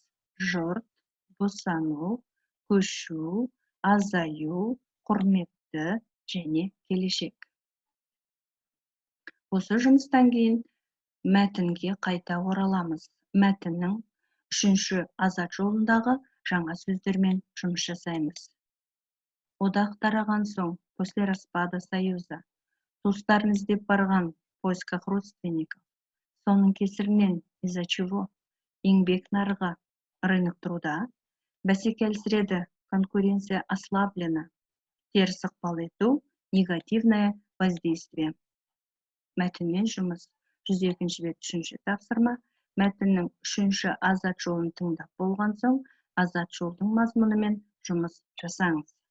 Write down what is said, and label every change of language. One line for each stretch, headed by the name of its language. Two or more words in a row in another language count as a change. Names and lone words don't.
Kazakh: Жұрт, босану, көшу, азаю, құрметті және келешек. Осы жұмыстан кейін мәтінге қайта ораламыз. Мәтіннің 3-ші азат жолындағы жаңа сөздермен жұмыс жасаймыз. Одақ тараған соң,
Russian: после распада союза,
Kazakh: туыстарын іздеп барған,
Russian: в поисках родственников,
Kazakh: соның кесірінен,
Russian: из-за чего,
Kazakh: еңбек нарығы,
Russian: рынок труда,
Kazakh: бәсеке әлсіреді,
Russian: конкуренция ослаблена,
Kazakh: теріс ықпал ету,
Russian: негативное воздействие.
Kazakh: Мәтінмен жұмыс. 102-ші бет 3-ші тапсырма. Мәтіннің 3-ші азат жолын тыңдап болған соң, азат жолдың мазмұнымен жұмыс жасаңыз.